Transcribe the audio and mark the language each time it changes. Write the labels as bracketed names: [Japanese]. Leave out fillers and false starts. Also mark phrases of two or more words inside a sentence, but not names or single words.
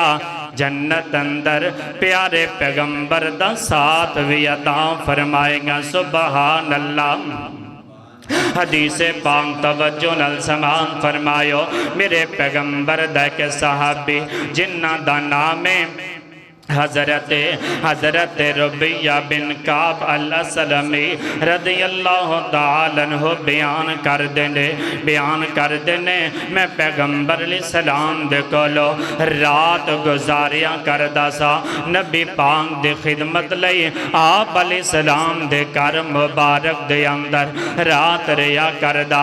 [Punjabi] جنت اندر پیارے پیغمبر دا ساتھ بھی عطا فرمائے گا. [Arabic] سبحان الله. [Punjabi] حدیث پاک توجہ نال سمان فرمایو میرے پیغمبر دا اک صحابی جنہاں دا نام ہے حضرت ربیعہ بن کعب الاسلمی [Arabic] رضي الله تعالى عنه [Punjabi] بیان کر دینے میں پیغمبر علیہ السلام دے کولوں رات گزاریا کردا سا نبی پاک دی خدمت لئی آپ علیہ السلام دے گھر مبارک دے اندر رات رہیا کردا.